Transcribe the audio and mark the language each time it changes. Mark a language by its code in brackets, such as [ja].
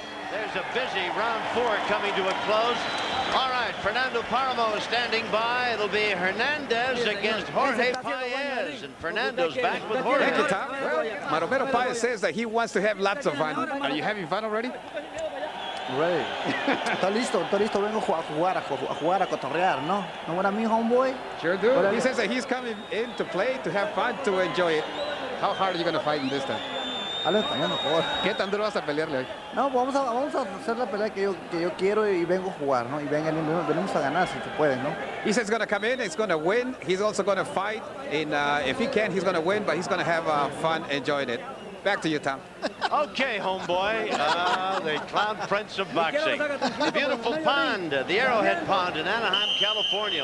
[en] There's a busy round 4 coming to a close. All right, Fernando Paramo is standing by. It'll be Hernandez against Jorge Paez, and Fernando's back with Jorge. Thank you, Tom. Maromero Paez says that he wants to have lots of fun. Are you having fun already? Ready. [es] Estoy listo, vengo a jugar, a cotorrear, ¿no? [en] ¿No what I mean, homeboy? Sure do. He says that he's coming in to play, to have fun, to enjoy it. How hard are you going to fight in this time? [es] Hablo español mejor. ¿Qué tan duro vas a pelearle hoy? No, vamos a hacer la pelea que yo quiero y vengo a jugar, ¿no? Y venimos a ganar si se puede, ¿no? [en] He says he's going to come in, he's going to win, he's also going to fight. And if he can, he's going to win, but he's going to have fun enjoying it. Back to you, Tom. Okay, homeboy. The Clown Prince of boxing. The beautiful pond, the Arrowhead Pond in Anaheim, California.